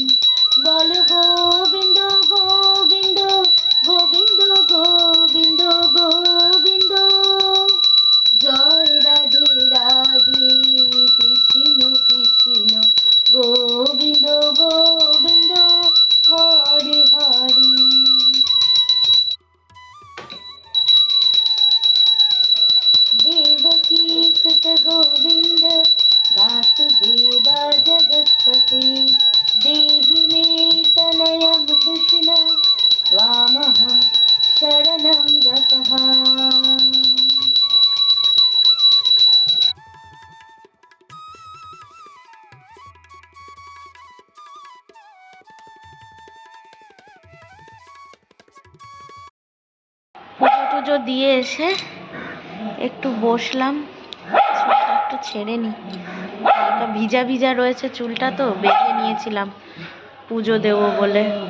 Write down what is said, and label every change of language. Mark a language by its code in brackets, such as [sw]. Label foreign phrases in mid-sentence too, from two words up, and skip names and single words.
[bn] বল গোবিন্দ গোবিন্দ, গোবিন্দ গোবিন্দ গোবিন্দ। জয় রাধে রাধে, কৃষ্ণ কৃষ্ণ গোবিন্দ গোবিন্দ, হরি হরি। [sa] देवकी सुत गोविंद वासुदेवा जगत्पते, देहि मे तनयं कृष्ण त्वामहं शरणं गतः। [bn] পুজো টুজো দিয়ে এসে একটু বসলাম, চুলটা একটু ছেড়ে নি, হালকা ভিজা ভিজা রয়েছে চুলটা, তো বেঁধে নিয়েছিলাম পুজো দেবো বলে।